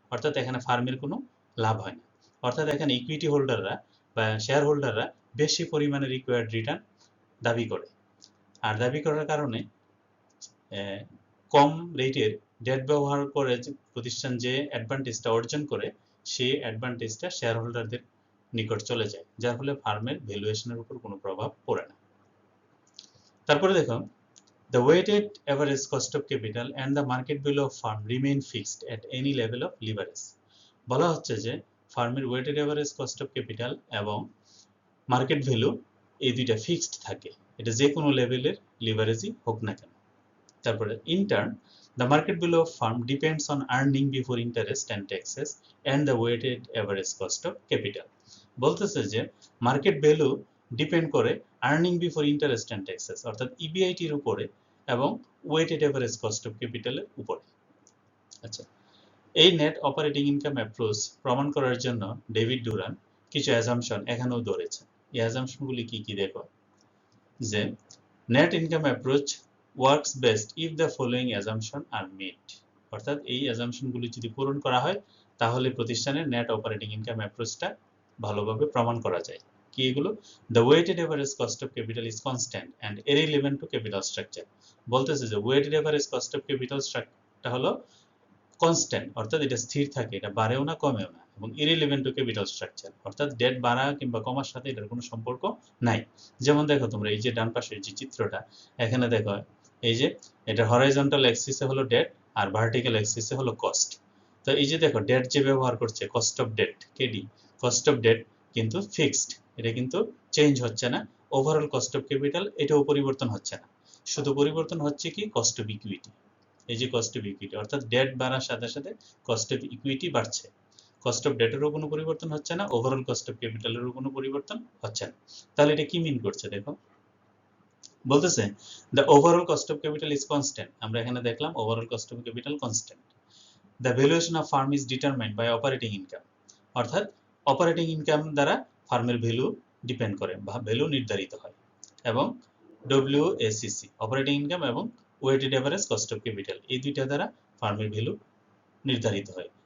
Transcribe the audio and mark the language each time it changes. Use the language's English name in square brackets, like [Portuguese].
[Bangla] অর্থাৎ এখানে ফার্মের কোনো লাভ হয় না। অর্থাৎ এখানে ইকুইটি হোল্ডাররা বা শেয়ার হোল্ডাররা বেশি পরিমাণে রিকোয়ার্ড রিটার্ন দাবি করে, আর দাবি করার কারণে কম রেটের ডেট ব্যবহার করে প্রতিষ্ঠান যে অ্যাডভান্টেজটা অর্জন করে, সেই অ্যাডভান্টেজটা শেয়ার হোল্ডারদের নিকট চলে যায়, যার ফলে ফার্মের ভ্যালুয়েশনের উপর কোনো প্রভাব পড়ে না। তারপরে দেখো, [English] the weighted average cost of capital and the market value of firm remain fixed at any level of leverage. [Bangla] বলা হচ্ছে যে ফার্মের weighted average cost of capital এবং মার্কেট ভ্যালু এই দুইটা ফিক্সড থাকে, এটা যে কোনো লেভেলের লিভারেজই হোক না কেন। তারপরে [English] in turn the market value of firm depends on earning before interest and taxes and the weighted average cost of capital. [Bangla] বলতেছে যে মার্কেট ভ্যালু ডিপেন্ড করে earning before interest and taxes, অর্থাৎ ইবিআইটির উপরে এবং ওয়েটেড এভারেজ কস্ট অফ ক্যাপিটালের উপরে। আচ্ছা, এই net operating income approach প্রমাণ করার জন্য ডেভিড ডুরান কিছু অ্যাজাম্পশন এখানেও ধরেছে। এই অ্যাজাম্পশনগুলি কি কি দেখো, যে net income approach [English] works best if the following assumption are met, [Bangla] অর্থাৎ এই অ্যাজাম্পশনগুলি যদি পূরণ করা হয় তাহলে প্রতিষ্ঠানের নেট অপারেটিং ইনকাম অ্যাপ্রোচটা ভালোভাবে প্রমাণ করা যায়। কি এগুলো? [English] the weighted average cost of capital is constant and irrelevant to capital structure. [Bangla] বলতেছে যে weighted average cost of capital স্ট্রাকচারটা হলো কনস্ট্যান্ট, অর্থাৎ এটা স্থির থাকে, এটা বাড়েও না কমেও না, এবং [English] irrelevant to capital structure, [Bangla] অর্থাৎ ডেট বাড়া কিংবা কমার সাথে এটার কোনো সম্পর্ক নাই। যেমন দেখো তোমরা এই যে ডান পাশের যে চিত্রটা, এখানে দেখো এই যে এটা হরাইজন্টাল অ্যাক্সিসে হলো ডেট আর ভার্টিক্যাল অ্যাক্সিসে হলো কস্ট। তো এই যে দেখো ডেট যে ব্যবহার করছে cost of date, KD, cost of date কিন্তু ফিক্সড, এটা কিন্তু চেঞ্জ হচ্ছে না। ওভারঅল কস্ট অফ ক্যাপিটাল এটাও পরিবর্তন হচ্ছে না, শুধু পরিবর্তন হচ্ছে কি কস্ট অফ ইকুইটি। এই যে কস্ট অফ ইকুইটি, অর্থাৎ ডেট বাড়ার সাথে সাথে কস্ট অফ ইকুইটি বাড়ছে, কস্ট অফ ডেটেরও কোনো পরিবর্তন হচ্ছে না, ওভারঅল কস্ট অফ ক্যাপিটালেরও কোনো পরিবর্তন হচ্ছে না। তাহলে এটা কি মিন করছে দেখো, বলতেছে [English] the overall cost of capital is constant, [Bangla] আমরা এখানে দেখলাম overall cost of capital constant. [English] The valuation of firm is determined by operating income, [Bangla] অর্থাৎ অপারেটিং ইনকাম দ্বারা ফার্মের ভ্যালু ডিপেন্ড করে বা ভ্যালু নির্ধারিত হয়, এবং WACC অপারেটিং ইনকাম এবং weighted average cost of capital এই দুইটা দ্বারা ফার্মের ভ্যালু নির্ধারিত হয়।